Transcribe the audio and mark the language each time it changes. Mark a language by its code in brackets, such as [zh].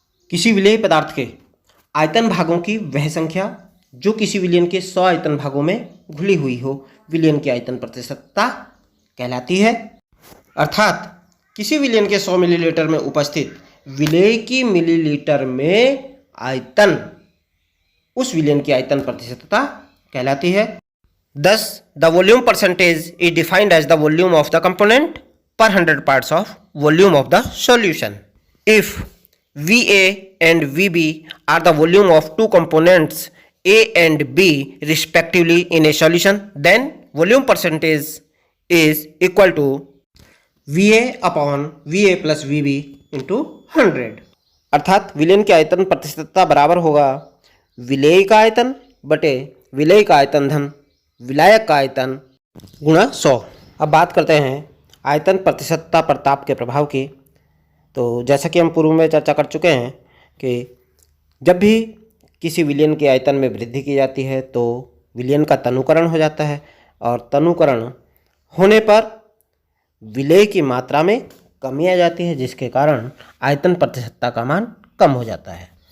[hi] किसी विलेय पदार्थ के आयतन भागों की वह संख्या जो किसी विलयन के 100 आयतन भागों में घुली हुई हो, विलयन की आयतन प्रतिशतता कहलाती है। अर्थात किसी विलयन के 100 मिलीलीटर में उपस्थित विलेय की मिलीलीटर में आयतन उस विलयन की आयतन प्रतिशतता कहलाती है। [en] Thus, the volume percentage is defined as the volume of the component per 100 parts of volume of the solution. If VA and VB are the volume of two components A and B respectively in a solution, then volume percentage is equal to VA upon VA plus VB into 100। [hi] अर्थात विलयन के आयतन प्रतिशतता बराबर होगा विलेय का आयतन बटे विलेय का आयतन धन विलायक का आयतन गुणा 100। अब बात करते हैं आयतन प्रतिशतता पर ताप के प्रभाव की। तो जैसा कि हम पूर्व में चर्चा कर चुके हैं कि जब भी किसी विलयन के आयतन में वृद्धि की जाती है तो विलयन का तनुकरण हो जाता है और तनुकरण होने पर विलेय की मात्रा में कमी आ जाती है, जिसके कारण आयतन प्रतिशतता का मान कम हो जाता है।